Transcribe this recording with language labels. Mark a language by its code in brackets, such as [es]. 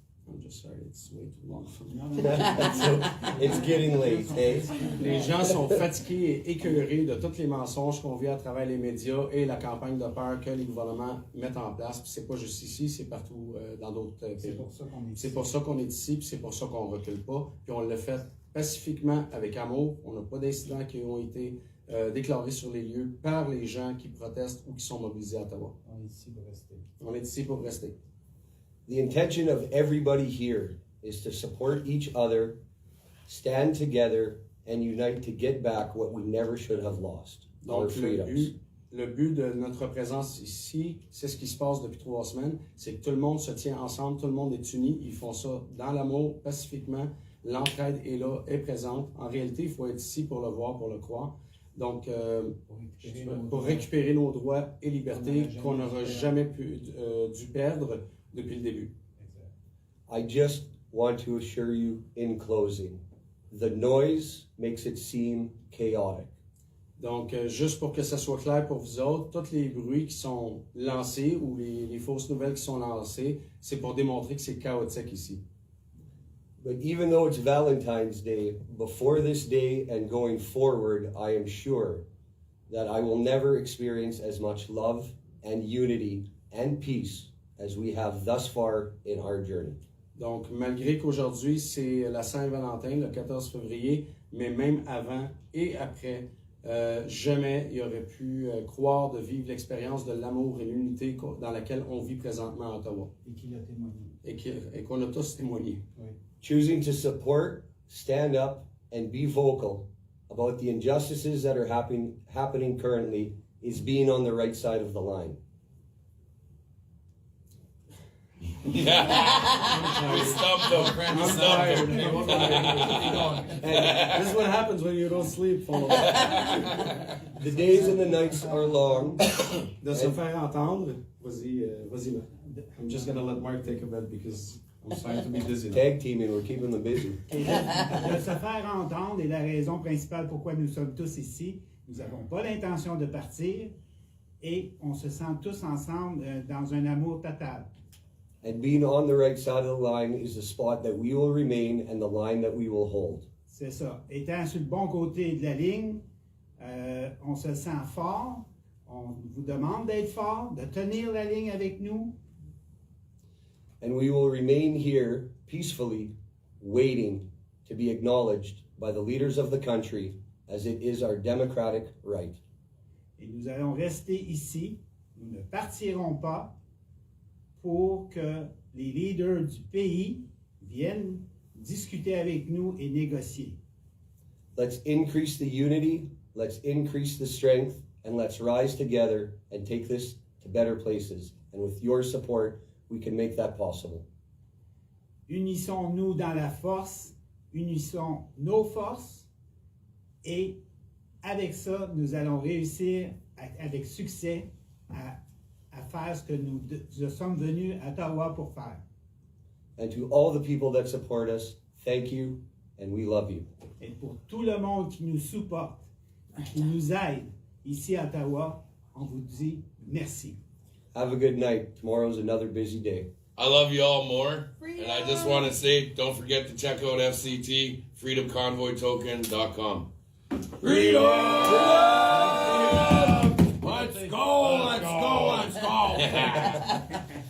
[en] I'm just sorry, it's way too long for me. So, it's getting late, eh? [fr] Les gens sont fatigués et écœurés de tous les mensonges qu'on vit à travers les médias et la campagne de peur que les gouvernements mettent en place. Puis c'est pas juste ici, c'est partout dans d'autres pays. C'est pour ça qu'on est ici. C'est pour ça qu'on est ici, puis c'est pour ça qu'on recule pas. Puis on l'a fait pacifiquement, avec amour. On n'a pas d'incidents qui ont été déclarés sur les lieux par les gens qui protestent ou qui sont mobilisés à Ottawa. On est ici pour rester. On est ici pour rester. [en] The intention of everybody here is to support each other, stand together, and unite to get back what we never should have lost, our [fr] Donc, [en] freedoms. [fr] le but de notre présence ici, c'est ce qui se passe depuis 3 semaines, c'est que tout le monde se tient ensemble, tout le monde est uni, ils font ça dans l'amour, pacifiquement, l'entraide est là, est présente. En réalité, il faut être ici pour le voir, pour le croire. Donc, pour récupérer nos droits et libertés qu'on n'aura jamais dû perdre depuis le début. [en] I just want to assure you in closing, the noise makes it seem chaotic. [fr] Donc, juste pour que ça soit clair pour vous autres, tous les bruits qui sont lancés ou les fausses nouvelles qui sont lancées, c'est pour démontrer que c'est chaotique ici. [en] But even though it's Valentine's Day, before this day and going forward, I am sure that I will never experience as much love and unity and peace as we have thus far in our journey. [fr] Donc, malgré qu'aujourd'hui, c'est la Saint-Valentin, le 14 février, mais même avant et après, jamais il aurait pu croire de vivre l'expérience de l'amour et l'unité dans laquelle on vit présentement à Ottawa. Et qu'il a témoigné. Et qu'on a tous témoigné. Oui. [en] Choosing to support, stand up, and be vocal about the injustices that are happening currently is being on the right side of the line. Yeah. We stumped them. We I'm stumped tired. them. This is what happens when you don't sleep. The days and the nights are long. [fr] De se faire entendre. Vas-y, Marc. [en] I'm just gonna let Mark take a bit because I'm trying to be busy. Tag teaming, we're keeping them busy. [fr] Et de se faire entendre est la raison principale pourquoi nous sommes tous ici. Nous n'avons pas l'intention de partir et on se sent tous ensemble dans un amour total. [en] And being on the right side of the line is the spot that we will remain and the line that we will hold. [fr] C'est ça. Étant sur le bon côté de la ligne, on se sent fort. On vous demande d'être fort, de tenir la ligne avec nous. [en] And we will remain here peacefully, waiting to be acknowledged by the leaders of the country as it is our democratic right. [fr] Et nous allons rester ici. Nous ne partirons pas pour que les leaders du pays viennent discuter avec nous et négocier. [en] Let's increase the unity, let's increase the strength, and let's rise together and take this to better places. And with your support, we can make that possible. [fr] Unissons-nous dans la force, unissons nos forces, et avec ça, nous allons réussir avec succès à faire ce que nous sommes venus à Ottawa pour faire. [en] And to all the people that support us, thank you, and we love you. [fr] Et pour tout le monde qui nous supporte, qui nous aide ici à Ottawa, on vous dit merci. [en] Have a good night. Tomorrow's another busy day. I love you all more. And I just want to say, don't forget to check out FCT, freedomconvoytoken.com. Freedom! Let's go! Let's go! Let's go!